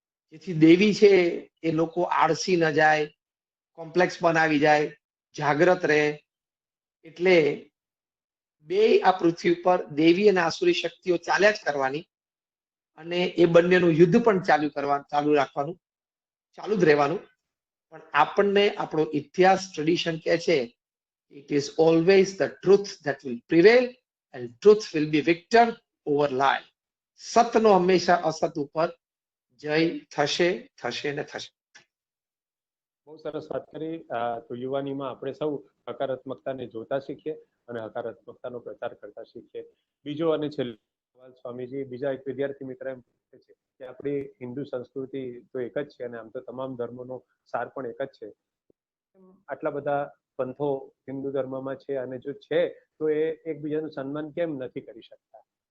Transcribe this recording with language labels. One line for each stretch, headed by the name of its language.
Gujarati: જેથી દેવી છે એ લોકો આળસી ન જાય, કોમ્પ્લેક્સ બનાવી જાય, જાગ્રત રહે. એટલે બેય આ પૃથ્વી ઉપર દેવી અને આસુરી શક્તિઓ ચાલ્યા જ કરવાની, અને એ બંનેનું યુદ્ધ પણ ચાલુ રાખવાનું, ચાલુ જ રહેવાનું. પણ આપણને આપણો ઇતિહાસ, ટ્રેડિશન કહે છે,
English: it is always the truth that will prevail and truth will be victor over lie.
Gujarati: સતનો હંમેશા અસત ઉપર જય થશે, થશે ને થશે. બહુ સરસ વાત કરી. તો યુવાનીમાં આપણે સૌ હકારાત્મકતાને જોતા શીખીએ અને હકારાત્મકતાનો પ્રચાર કરતા શીખીએ. બીજો અને છેલ્લો સવાલ સ્વામીજી, બીજા એક વિદ્યાર્થી મિત્ર એમ પૂછે છે કે આપણી હિન્દુ સંસ્કૃતિ તો એક જ છે અને આમ તો તમામ ધર્મોનો સાર પણ એક જ છે, આટલા બધા પંથો હિન્દુ ધર્મમાં છે અને જો છે તો એ એકબીજાનું સન્માન કેમ નથી કરી શકતા?